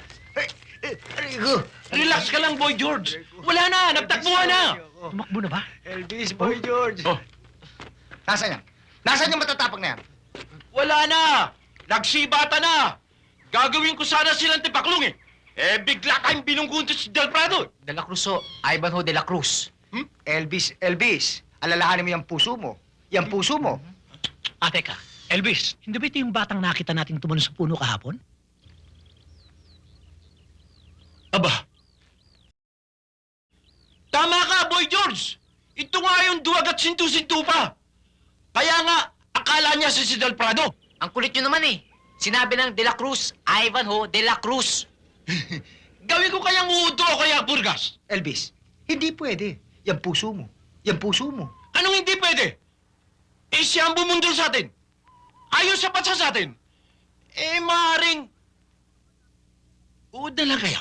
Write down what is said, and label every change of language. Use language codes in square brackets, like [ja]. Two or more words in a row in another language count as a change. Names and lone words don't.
[tl] Relax ka lang, Boy George! Wala na! Nagtakbuhan na! Tumakbo na ba? Elvis, Boy George. Oh. Nasaan yan? Nasaan yung matatapang na yan? Wala na! Nagsibata na! Gagawin ko sana silang tipaklong eh! Eh, bigla tayong binunggunto si Del Prado! De la Cruz, oh. Ivanhoe de la Cruz. Elvis, alalahanin mo yung puso mo. Yung puso mo. Teka. Elvis, hindi ba ito yung batang nakita natin tumalon sa puno kahapon? Aba! Tama ka, Boy George! Ito nga yung duwag at sintu-sintu pa! Kaya nga, akala niya si Del Prado! Ang kulit nyo naman, eh. Sinabi ng de la Cruz, Ivanhoe de la Cruz. Gawin ko kayang uudo o kaya Burgas! Elvis, hindi pwede. Yung puso mo. Yung puso mo. Anong hindi pwede? Eh, siya ang bumundol sa atin! Ayaw sapat sa atin! Eh, maaaring... Uod na lang kaya?